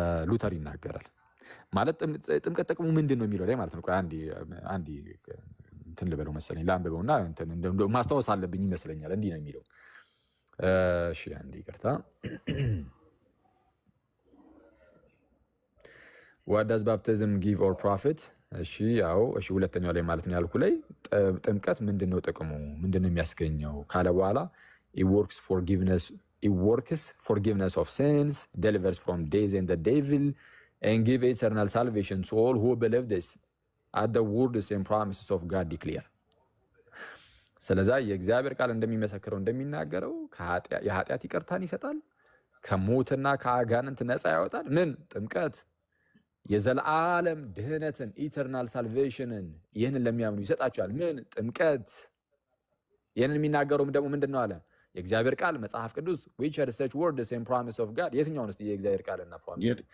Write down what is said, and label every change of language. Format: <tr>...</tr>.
<am>ሉተር ይናገራል። ማለት ጥምቀት ጥቅሙ ምንድን ነው የሚለው ላይ ማለት ነው። አንዴ እንትን ልበለው መሰለኝ ላንብበውና ማስታወስ አለብኝ ይመስለኛል። እንዲህ ነው የሚለው። እሺ አንዴ ይቅርታ።</am> <en>What does baptism give or profit?</en> <am>እሺ ያው ሁለተኛው ላይ ማለት ነው ያልኩ ላይ ጥምቀት ምንድነው ጥቅሙ ምንድነው የሚያስገኘው ካለ በኋላ</am> <en>it works forgiveness of sins, delivers from death and the devil, and give eternal salvation to all who believe this at the words and promises of God declare.</en> <am>ስለዛ የእግዚአብሔር ቃል እንደሚመሰክረው እንደሚናገረው የኃጢአት ይቅርታን ይሰጣል፣ ከሞትና ከአጋንንት ነፃ ያወጣል። ምን ጥምቀት የዘላለም ድህነትን ኢተርናል ሳልቬሽንን ይህንን ለሚያምኑ ይሰጣቸዋል። ምን ጥምቀት ይህንን የሚናገረውም ደግሞ ምንድነው አለ የእግዚአብሔር ቃል መጽሐፍ ቅዱስ</am> <en>which are such words and promise of God።</en> <am>የትኛው ነው የእግዚአብሔር ቃልና ፕሮሚስ?</am>